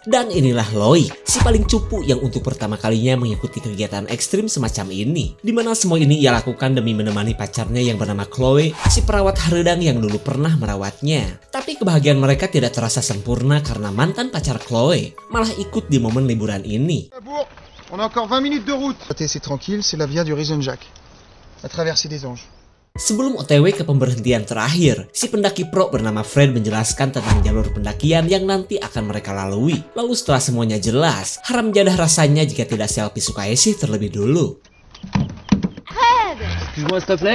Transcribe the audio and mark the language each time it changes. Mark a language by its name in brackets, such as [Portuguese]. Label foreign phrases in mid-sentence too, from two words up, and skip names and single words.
[Indonesian] Dan inilah Loïc, si paling cupu yang untuk pertama kalinya mengikuti kegiatan ekstrim semacam ini. Dimana semua ini ia lakukan demi menemani pacarnya yang bernama Chloe, si perawat haredang yang dulu pernah merawatnya. Tapi kebahagiaan mereka tidak terasa sempurna karena mantan pacar Chloe malah ikut di momen liburan ini. [French] On a encore 20 minutes de route. C'est tranquille, c'est la via du Horizon Jack. La traversée des anges. [Indonesian] Sebelum OTW ke pemberhentian terakhir, si pendaki pro bernama Fred menjelaskan tentang jalur pendakian yang nanti akan mereka lalui. Lalu setelah semuanya jelas, haram jadah rasanya jika tidak selfie Sukaesi terlebih dulu. [French] Fred! Excuse-moi s'il te plaît.